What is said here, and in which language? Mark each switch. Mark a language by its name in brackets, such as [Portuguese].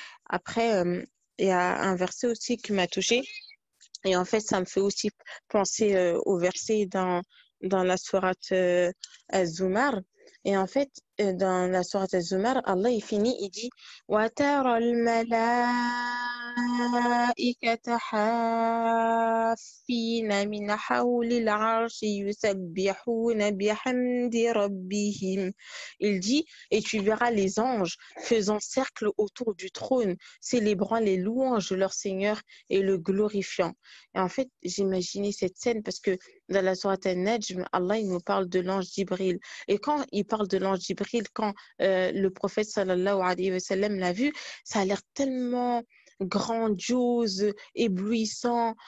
[French] Après, il y a un verset aussi qui m'a touchée. Et en fait, ça me fait aussi penser au verset dans la sourate Az-Zumar. Et en fait, dans la sourate Az-Zumar, Allah il finit, il dit [Arabic] وَتَرَى الْمَلَائِكَةَ الملائكة حافين من حول العرش يسبحون بحمد ربهم. [French] Il dit, et tu verras les anges faisant cercle autour du trône, célébrant les louanges de leur Seigneur et le glorifiant. Et en fait, j'imaginais cette scène parce que dans la sourate An-Najm, Allah il nous parle de l'ange Jibril. Et quand il parle de l'ange Jibril, quand le prophète sallallahu alayhi wa sallam l'a vu, ça a l'air tellement grandiose, éblouissant.